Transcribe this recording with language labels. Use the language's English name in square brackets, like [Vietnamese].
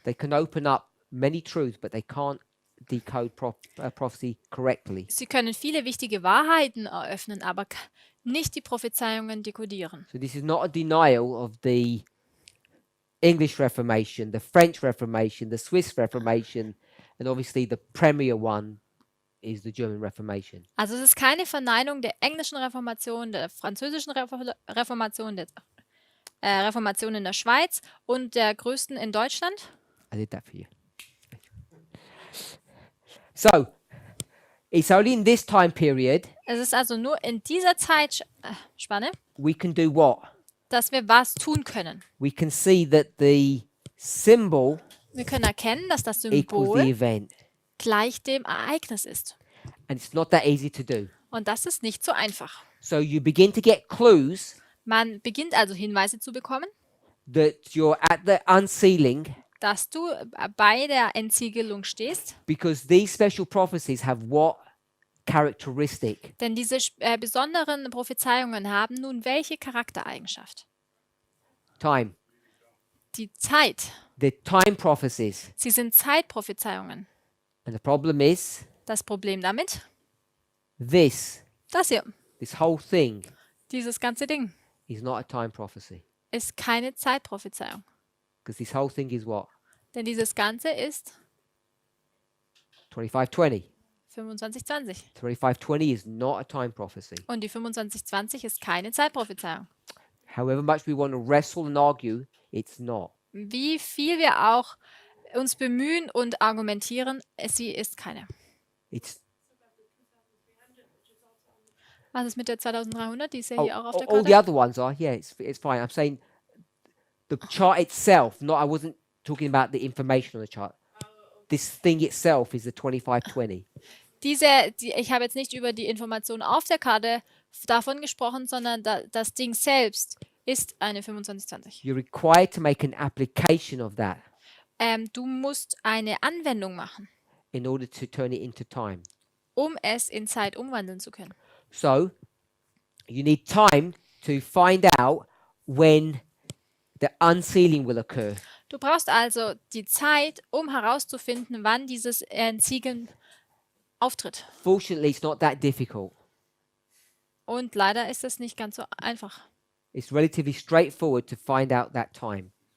[English] They can open up many truths, but they can't decode prophecy correctly. [German] Sie können viele wichtige Wahrheiten eröffnen, aber nicht die Prophezeiungen dekodieren. [English] So this is not a denial of the English Reformation, the French Reformation, the Swiss Reformation, and obviously the premier one is the German Reformation. [German] Also es ist keine Verneinung der englischen Reformation, der französischen Reformation, der Reformation in der Schweiz und der größten in Deutschland. [English] I did that for you. So, it's only in this time period [German] Es ist also nur in dieser Zeitspanne, [English] we can do what? [German] dass wir was tun können. [English] We can see that the symbol [German] Wir können erkennen, dass das [English] equals the [German] Symbol [English] event. [German] gleich dem Ereignis ist. [English] And it's not that easy to do. [German] Und das ist nicht so einfach. [English] So you begin to get clues [German] Man beginnt also Hinweise zu bekommen, [English] that you're at the unsealing [German] dass du bei der Entsiegelung stehst, [English] because these special prophecies have what characteristic? [German] denn diese besonderen Prophezeiungen haben nun welche Charaktereigenschaft? [English] Time. [German] Die Zeit. [English] The time prophecies. [German] Sie sind Zeitprophezeiungen. [English] And the problem is [German] Das Problem damit, [English] this [German] das [English] whole thing [German] dieses ganze Ding, [English] is not a time prophecy. [German] ist keine Zeitprophezeiung. [English] Because this whole thing is what? [German] Denn dieses Ganze ist [English] 25:20. [German] 2520. [English] 2520 is not a time prophecy. [German] Und die 2520 ist keine Zeitprophezeiung. [English] However much we want to wrestle and argue, it's not. [German] Wie viel wir auch uns bemühen und argumentieren, sie ist keine. [English] It's [German] Was ist mit der 2300? Die ist ja hier auch auf der [English] all the [German] Karte. [English] other ones are. Yeah, it's fine. I'm saying the chart itself. Not I wasn't talking about the information on the chart. This thing itself is the 2520. [German] Ich habe jetzt nicht über die Informationen auf der Karte davon gesprochen, sondern das Ding selbst ist eine 2520. [English] You're required to make an application of that [German] Du musst eine Anwendung machen, [English] in order to turn it into time. [German] um es in Zeit umwandeln zu können. [English] So you need time to find out when the unsealing will occur. [German] Du brauchst also die Zeit, um herauszufinden, wann dieses Entsiegeln auftritt. [English] Fortunately, it's not that difficult. [German] Und leider ist das nicht ganz so einfach. [English] It's relatively straightforward to find out that time.